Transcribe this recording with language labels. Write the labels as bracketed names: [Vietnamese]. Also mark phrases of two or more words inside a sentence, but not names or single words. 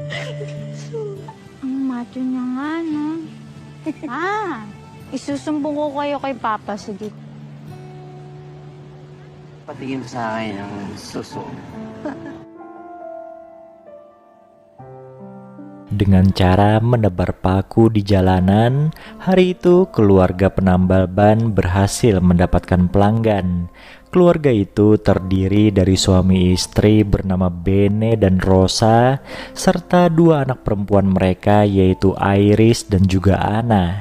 [Filipino] Ang macho niya nga, no? Isusumbong ko kayo kay Papa. Sige. Patingin sa akin ng suso. [Indonesian] Dengan cara menebar paku di jalanan, hari itu keluarga penambal ban berhasil mendapatkan pelanggan. Keluarga itu terdiri dari suami istri bernama Bene dan Rosa, serta dua anak perempuan mereka yaitu Iris dan juga Anna.